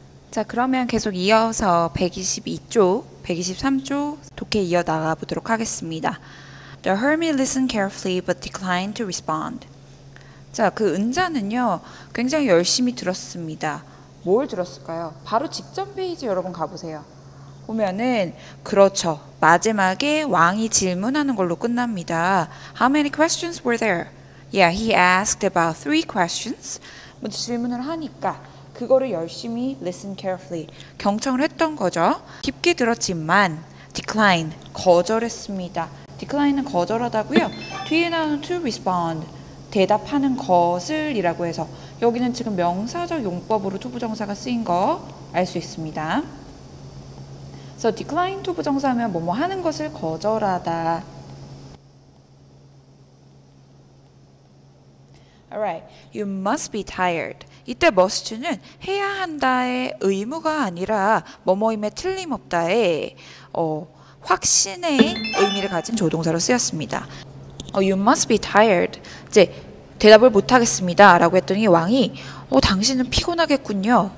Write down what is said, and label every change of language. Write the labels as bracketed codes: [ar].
[ko] 자, 그러면 계속 이어서 122쪽, 123쪽 독해 이어나가 보도록 하겠습니다. [en] The hermit listened carefully but declined to respond. [ko] 자, 그 은자는요, 굉장히 열심히 들었습니다. 뭘 들었을까요? 바로 직전 페이지 여러분 가보세요. 보면은 그렇죠. 마지막에 왕이 질문하는 걸로 끝납니다. [en] How many questions were there? Yeah, he asked about 3 questions. [ko] 먼저 질문을 하니까 그거를 열심히 [en] listen carefully [ko] 경청을 했던 거죠. 깊게 들었지만 decline 거절했습니다. decline은 거절하다고요. 뒤에 나오는 [en] to respond [ko] 대답하는 것을 이라고 해서 여기는 지금 명사적 용법으로 투부정사가 쓰인 거 알 수 있습니다. 그래서 decline 투부정사 하면 뭐뭐 하는 것을 거절하다. [en] Alright, you must be tired. [ko] 이때 must는 해야 한다의 의무가 아니라 뭐뭐임에 틀림없다의 확신의 의미를 가진 조동사로 쓰였습니다. [en] You must be tired. [ko] 이제 대답을 못하겠습니다 라고 했더니 왕이 당신은 피곤하겠군요.